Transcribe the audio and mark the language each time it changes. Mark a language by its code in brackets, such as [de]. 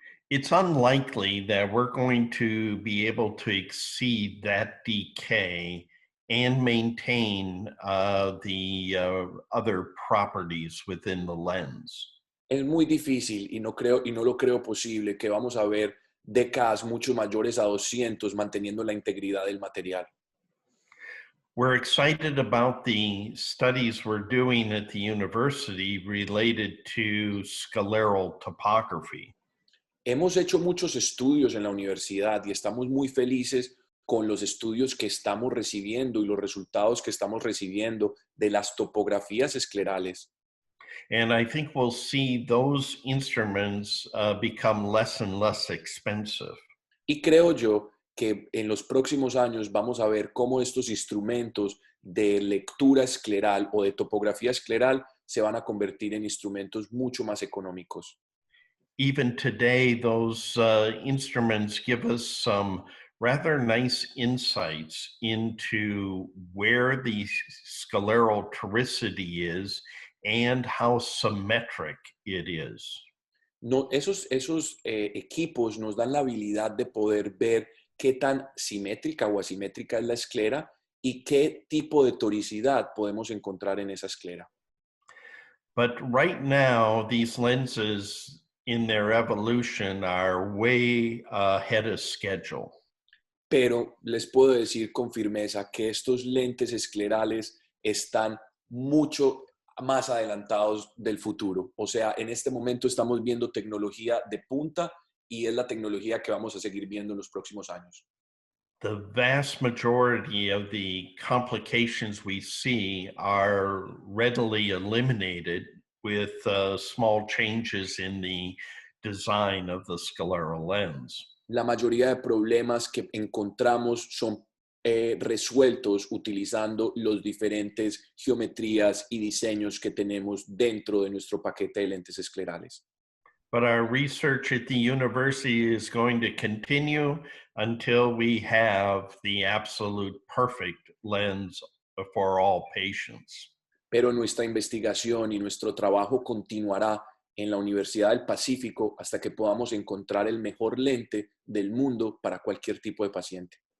[en] It's unlikely that we're going to be able to exceed that DK and maintain the other properties within the lens. [es] Es muy difícil y no lo creo posible que vamos a ver DKs mucho mayores a 200 manteniendo la integridad del material. [en] We're excited about the studies we're doing at the university related to scleral topography. [es] Hemos hecho muchos estudios en la universidad y estamos muy felices con los estudios que estamos recibiendo y los resultados que estamos recibiendo de las topografías esclerales. [en] And I think we'll see those instruments become less and less expensive. [es] Y creo yo que en los próximos años vamos a ver cómo estos instrumentos de lectura escleral o de topografía escleral se van a convertir en instrumentos mucho más económicos. [en] Even today, those instruments give us some rather nice insights into where the scleral toricity is and how symmetric it is. [es] No, esos equipos nos dan la habilidad de poder ver qué tan simétrica o asimétrica es la esclera y qué tipo de toricidad podemos encontrar en esa esclera. [en] But right now, these lenses in their evolution are way ahead of schedule. [es] Pero les puedo decir con firmeza que estos lentes esclerales están mucho más adelantados del futuro. O sea, en este momento estamos viendo tecnología de punta y es la tecnología que vamos a seguir viendo en los próximos años. [en] The vast majority of the complications we see are readily eliminated with small changes in the design of the scleral lens. [es] La mayoría de problemas que encontramos son resueltos utilizando los diferentes geometrías y diseños que tenemos dentro de nuestro paquete de lentes esclerales. [en] But our research at the university is going to continue until we have the absolute perfect lens for all patients. [es] Pero nuestra investigación y nuestro trabajo continuará en la Universidad del Pacífico hasta que podamos encontrar el mejor lente del mundo para cualquier tipo de paciente.